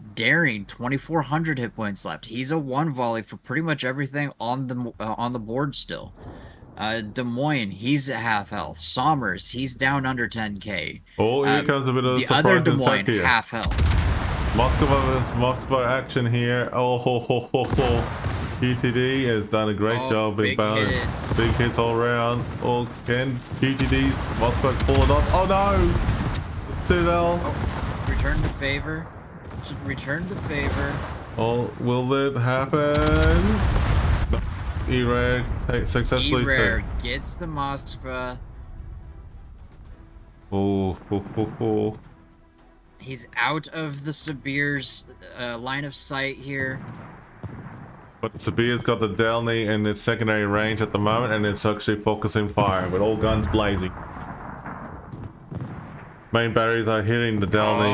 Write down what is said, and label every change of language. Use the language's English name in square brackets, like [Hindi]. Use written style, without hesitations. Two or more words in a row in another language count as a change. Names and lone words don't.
[English] Daring, 2,400 hit points left. He's a one volley for pretty much everything on the board still. Des Moines, he's at half health. Sommers, he's down under 10k. Oh, here comes a bit of the surprise other Des attack Moines, here. half health. Moscow action here. Oh, ho, ho, ho, ho. QTD has done a great job in big balance. hits. Big hits all around. Oh, can QTD's Moscow pull it off? Oh no! Citadel. Oh, return the favor. Return the favor. Oh, will it happen? No. E-Rare successfully E-Rare gets the Moskva. Oh, ho, ho, ho. He's out of the Sabir's line of sight here. But Sabir's got the Delny in its secondary range at the moment, and it's actually focusing fire with all guns blazing. Main batteries are hitting the Delny.